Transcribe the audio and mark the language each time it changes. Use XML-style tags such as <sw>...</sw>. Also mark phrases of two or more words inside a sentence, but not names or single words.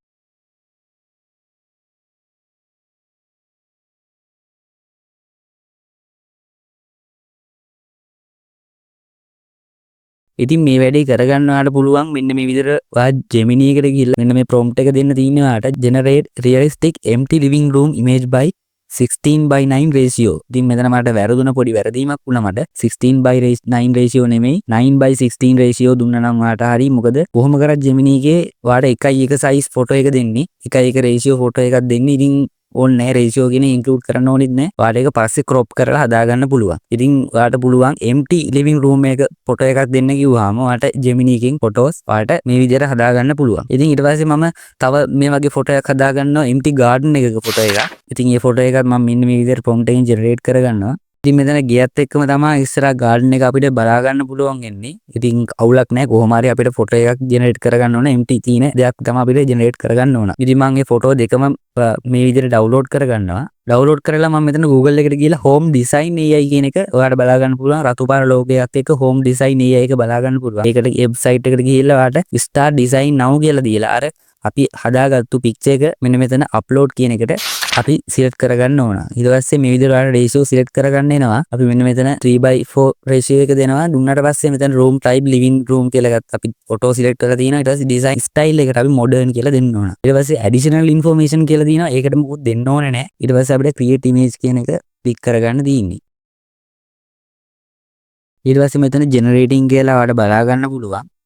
<si>ඉතින් මේ වැඩේ කරගන්න ඔයාලට පුළුවන් මෙන්න මේ විදිහට ඔයා Gemini එකට ගිහලා මෙන්න මේ prompt එක දෙන්න තියෙනවා ඔයාලට</si> <en>generate realistic empty living room image by 16:9 ratio.</en> <si>ඉතින් මෙතන මට වැරදුන පොඩි වැරදීමක් වුණා මට. 16:9 ratio නෙමෙයි 9:16 ratio දුන්නා නම් ඔයාලට හරි. මොකද කොහොම කරත් Gemini එකේ ඔයාලට</si> <en>1:1 size photo</en> <si>එක දෙන්නේ.</si> <en>1:1 ratio photo</en> <si>එකක් දෙන්නේ. ඉතින් ඕනේ නැහැ ratio කියන include කරන්න ඕනෙත් නැහැ. ඔයාලට ඒක පස්සේ crop කරලා හදා ගන්න පුළුවන්. ඉතින් ඔයාලට පුළුවන්</si> <en>empty living room</en> <si>එක photo එකක් දෙන්න කිව්වහම ඔයාලට Gemini එකෙන් photos ඔයාලට මේ විදිහට හදා ගන්න පුළුවන්. ඉතින් ඊට පස්සේ මම තව මේ වගේ photo එකක් හදා ගන්නවා</si> <en>empty garden</en> <si>එකක photo එකක්. ඉතින් මේ photo එකත් මම මෙන්න මේ විදිහට prompt එකෙන් generate කරගන්නවා. ඉතින් මෙතන ගියත් එක්කම තමයි ඉස්සරහා garden එක අපිට බලා ගන්න පුළුවන් වෙන්නේ. ඉතින් අවුලක් නැහැ. කොහොම හරි අපිට photo එකක් generate කරගන්න ඕන. empty තියෙන දෙයක් තමයි අපිට generate කරගන්න ඕන. ඉතින් මම මේ photo දෙකම මේ විදිහට download කරගන්නවා. download කරලා මම මෙතන Google එකට ගිහලා</si> <en>home design AI</en> <si>කියන එක ඔයාලට බලා ගන්න පුළුවන්. රතු පාර ලෝගෝයක් එක්ක</si> <en>home design AI</en> <si>එක බලා ගන්න පුළුවන්. ඒකට website එකට ගිහිල්ලා ඔයාලට</si> <en>start design now</en> <si>කියලා දීලා අර අපි හදාගත්තු picture එක මෙන්න මෙතන upload කියන එකට අපි select කරගන්න ඕන. ඊට පස්සේ මේ විදිහට ඔයාලා</si> <en>ratio select</en> <si>කරගන්න එනවා. අපි මෙන්න මෙතන 3:4 ratio එක දෙනවා. දුන්නාට පස්සේ මෙතන</si> <en>room type living room</en> <si>කියලා ගත්ත අපි</si> <en>auto select</en> <si>කරලා තියෙනවා. ඊට පස්සේ</si> <en>design style</en> <si>එකට අපි modern කියලා දෙන්න ඕන. ඊට පස්සේ</si> <en>additional information</en> <si>කියලා තියෙනවා. ඒකට මොකුත් දෙන්න ඕනේ නැහැ. ඊට පස්සේ අපිට</si> <en>create image</en> <si>කියන එක click කරගන්න තියෙන්නේ. ඊට පස්සේ මෙතන generating කියලා ඔයාලට බලා ගන්න පුළුවන්.</si>